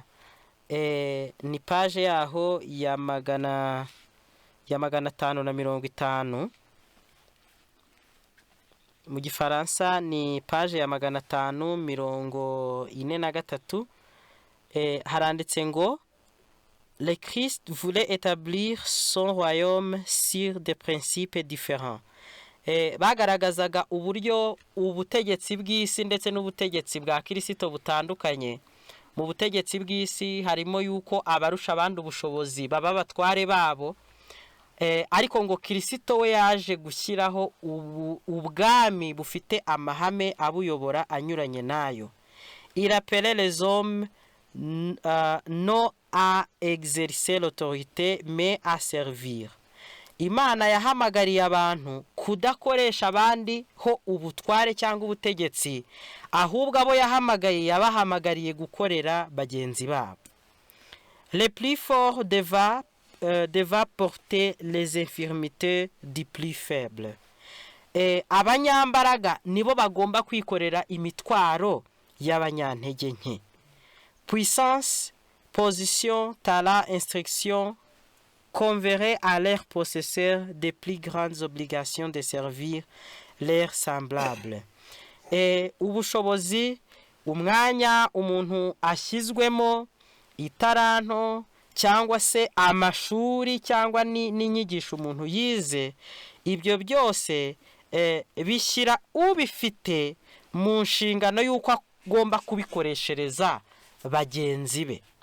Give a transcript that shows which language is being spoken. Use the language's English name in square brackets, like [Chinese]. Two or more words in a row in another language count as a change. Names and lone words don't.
[Kinyarwanda] Ni paje yaho ya 550. Mu gifaransa ni paje ya 543. Haranditse ngo [French] le Christ voulait établir son royaume sur des principes différents. [Kinyarwanda] Bagaragazaga uburyo ubutegetsi bw'isi ndetse n'ubutegetsi bwa Kristo butandukanye. Mu butegetsi bw'isi harimo yuko abarusha abandi ubushobozi baba batware babo, ariko ngo Kristo we yaje gushyiraho ubwami bufite amahame abuyobora anyuranye nayo. [French] Il appelait les hommes non à exercer l'autorité mais à servir. [Kinyarwanda] Imana yahamagariye abantu kudakoresha abandi ho ubutware cyangwa ubutegetsi, ahubwo abo yabahamagariye gukorera bagenzi babo. [French] Le plus fort devra porter les infirmités du plus faible. [Kinyarwanda] Abanyambaraga nibo bagomba kwikorera imitwaro y'abanyantege nke. [French] Puissance, position, talent, instruction conféraient à leurs possesseurs des plus grandes obligations de servir leurs semblables. [Kinyarwanda] Ubushobozi, umwanya umuntu ashyizwemo, itaranto cyangwa se amashuri cyangwa n'inyigisho umuntu yize, ibyo byose bishyira ubifite mu nshingano y'uko agomba kubikoreshereza bagenzi be.